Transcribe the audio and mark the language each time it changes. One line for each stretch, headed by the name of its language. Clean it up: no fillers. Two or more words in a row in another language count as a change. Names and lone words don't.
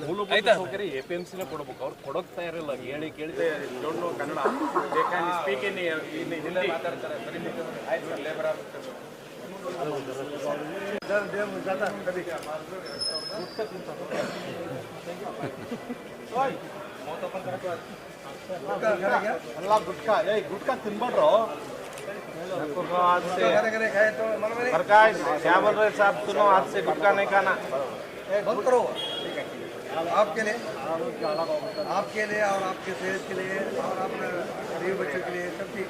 Kannada: ಎಪಿಎಂಸಿನ ಕೊಡ್ಬೇಕು, ಅವ್ರು ಕೊಡೋಕ್ ತಯಾರಿಲ್ಲ. ಹೇಳಿ ಕೇಳಿ ಕನ್ನಡ
English: speak in Hindi
Kannada: ಮಾತಾಡ್ತಾರೆ. ಎಲ್ಲ ಗುಟ್ಕಾ ತಿನ್ಬೇಡ್ರು.
Hindi: क्या बोल रहे साहब? सुनो, आज से गुटखा नहीं खाना. बंद करो. आपके लिए और आपके सेहत के लिए और अपने गरीब बच्चों के लिए सब ठीक.